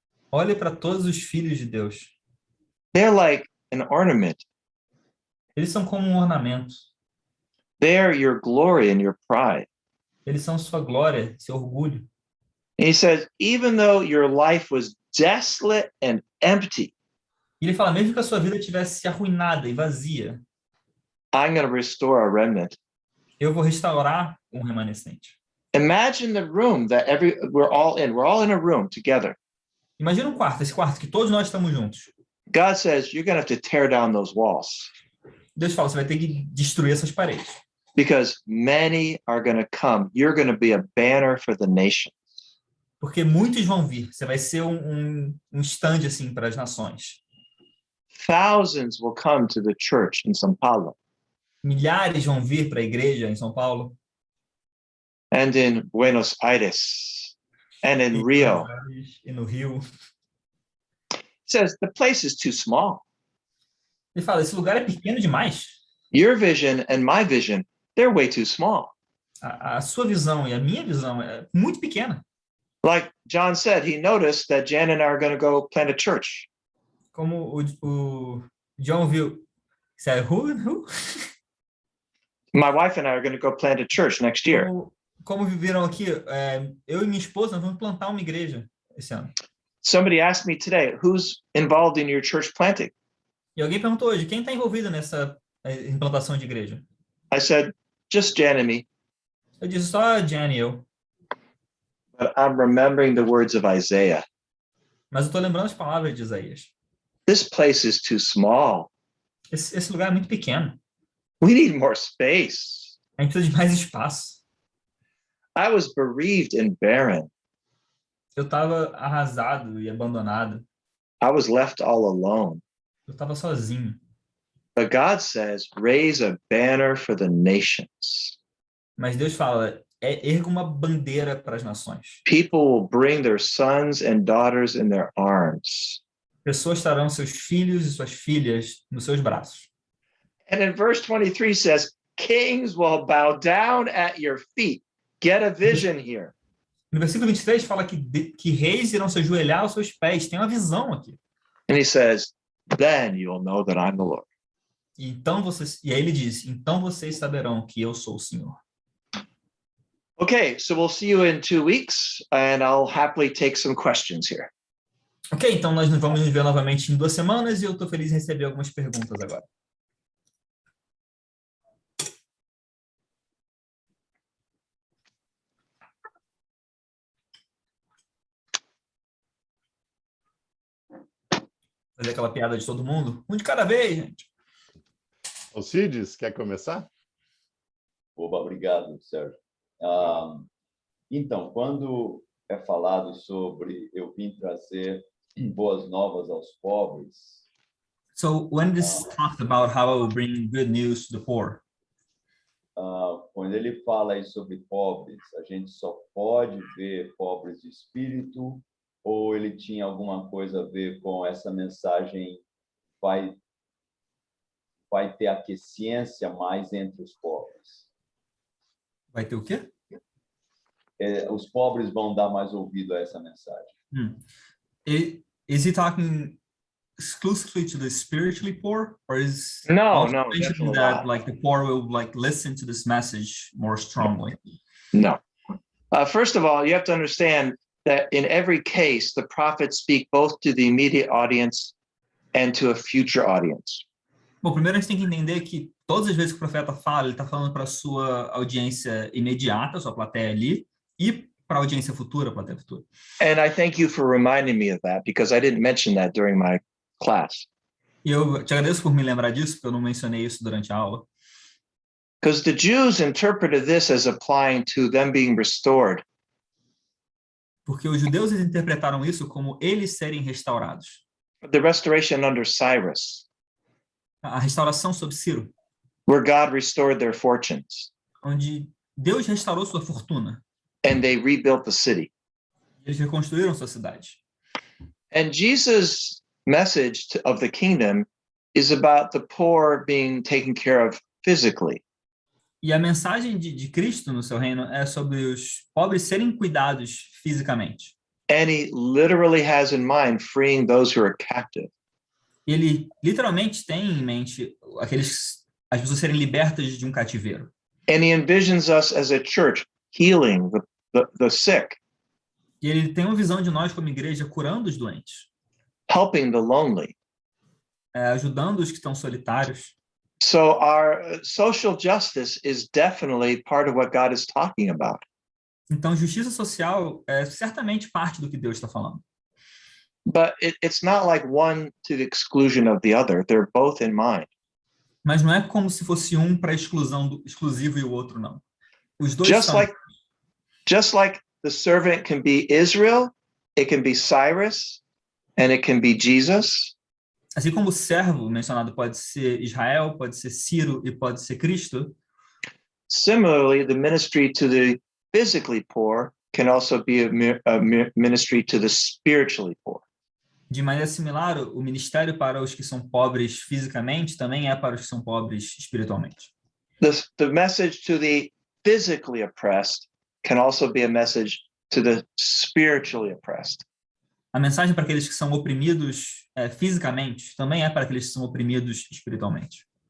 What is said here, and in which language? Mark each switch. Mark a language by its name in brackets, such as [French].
[Portuguese] Olhe para todos os filhos de Deus. [English] They're like an ornament. [Portuguese] Eles são como um ornamento. [English] They're your glory and your pride. [Portuguese] Eles são sua glória, seu orgulho. [English] And he says, even though your life was desolate and empty, [Portuguese] E ele fala, mesmo que a sua vida tivesse arruinada e vazia, [English] I'm going to restore a remnant. [Portuguese] eu vou restaurar um remanescente. [English] Imagine the room that we're all in. We're all in a room together. [Portuguese] Imagina um quarto, esse quarto que todos nós estamos juntos. [English] God says you're going to have to tear down those walls [Portuguese] Deus fala, você vai ter que destruir essas paredes. [English] because many are going to come. You're going to be a banner for the nation. [Portuguese] Porque muitos vão vir. Você vai ser um stand assim para as nações. [English] Thousands will come to the church in São Paulo [Portuguese] Milhares vão vir para a igreja em São Paulo. [English] and in Buenos Aires and in Rio. [Portuguese] E no Rio. [English] He says the place is too small. [Portuguese] Ele fala, esse lugar é pequeno demais. [English] Your vision and my vision, they're way too small. [Portuguese] A sua visão e a minha visão é muito pequena. [English] Like John said, he noticed that Jan and I are going to go plant a church. [Portuguese] Como o John viu. Sabe, who? [English] My wife and I are going to go plant a church next year. [Portuguese] Como viveram aqui, eu e minha esposa, nós vamos plantar uma igreja esse ano. [English] Somebody asked me today, who's involved in your church planting? [Portuguese] E alguém perguntou hoje, quem está envolvido nessa implantação de igreja? [English] I said, just Jan and me. [Portuguese] Eu disse só a Jan e eu. [English] But I'm remembering the words of Isaiah. [Portuguese] Mas eu estou lembrando as palavras de Isaías. [English] This place is too small. [Portuguese] Esse lugar é muito pequeno. [English] We need more space. [Portuguese] A gente precisa de mais espaço. [English] I was bereaved and barren. [Portuguese] Eu estava arrasado e abandonado. [English] I was left all alone. [Portuguese] Eu estava sozinho. [English] But God says, raise a banner for the nations. [Portuguese] Mas Deus fala, erga uma bandeira para as nações. [English] People will bring their sons and daughters in their arms. [Portuguese] Pessoas trarão seus filhos e suas filhas nos seus braços. [English] And in verse 23 says, kings will bow down at your feet. Get a vision here. [Portuguese] No versículo 23 fala que reis irão se ajoelhar aos seus pés. Tem uma visão aqui. [English] And he says, then you'll know that I'm the Lord. [Portuguese] E aí ele diz, então vocês saberão que eu sou o Senhor. [English] Okay, so we'll see you in 2 weeks, and I'll happily take some questions here. [Portuguese] Ok, então nós vamos nos ver novamente em 2 semanas e eu estou feliz em receber algumas perguntas agora. Fazer aquela piada de todo mundo? Um de cada vez, gente. Alcides, quer começar? Oba, obrigado, Sérgio. Então, quando é falado sobre eu vim trazer boas novas aos pobres, [English] So when this talks about how I will bring good news to the poor, [Portuguese] quando ele fala aí sobre pobres, a gente só pode ver pobres de espírito ou ele tinha alguma coisa a ver com essa mensagem vai ter aquiescência mais entre os pobres? vai ter o quê? Os pobres vão dar mais ouvido a essa mensagem. [English] Is he talking exclusively to the spiritually poor, or is No, mentioning definitely that not. like the poor will like listen to this message more strongly? No. First of all, you have to understand that in every case, the prophets speak both to the immediate audience and to a future audience. [Portuguese] Bom, primeiro a gente tem que entender que todas as vezes que o profeta fala, ele está falando para a sua audiência imediata, sua plateia ali, e para a audiência futura, a plateia futura. [English] And I thank you for reminding me of that because I didn't mention that during my class. [Portuguese] E eu te agradeço por me lembrar disso, porque eu não mencionei isso durante a aula. [English] Because the Jews interpreted this as applying to them being restored. [Portuguese] Porque os judeus eles interpretaram isso como eles serem restaurados. [English] the restoration under Cyrus, [Portuguese] A restauração sob Ciro, [English] where God restored their fortunes [Portuguese] onde Deus restaurou sua fortuna. [English] and they rebuilt the city. [Portuguese] Eles reconstruíram sua cidade. [English] And Jesus' message of the kingdom is about the poor being taken care of physically. [Portuguese] E a mensagem de Cristo no seu reino é sobre os pobres serem cuidados fisicamente. [English] And he literally has in mind freeing those who are captive. [Portuguese] Ele literalmente tem em mente as pessoas serem libertas de um cativeiro. [English] And he envisions us as a church healing the sick, [Portuguese] E ele tem uma visão de nós como igreja curando os doentes, [English] helping the lonely. [Portuguese] Ajudando os que estão solitários. [English] So our social justice is definitely part of what God is talking about. [Portuguese] Então, justiça social é certamente parte do que Deus está falando. [English] But it's not like one to the exclusion of the other. They're both in mind. [Portuguese] Mas não é como se fosse um para exclusão do exclusivo e o outro não. Os dois [English] Just [Portuguese] são. [English] like the servant can be Israel, it can be Cyrus, and it can be Jesus. [Portuguese] Assim como o servo mencionado pode ser Israel, pode ser Ciro e pode ser Cristo, [English] Similarly, the ministry to the physically poor can also be a ministry to the spiritually poor. [Portuguese] de maneira similar, o ministério para os que são pobres fisicamente também é para os que são pobres espiritualmente. [English] The message to the physically oppressed can also be a message to the spiritually oppressed. [Portuguese] A mensagem para aqueles que são oprimidos fisicamente também é para aqueles que são oprimidos espiritualmente.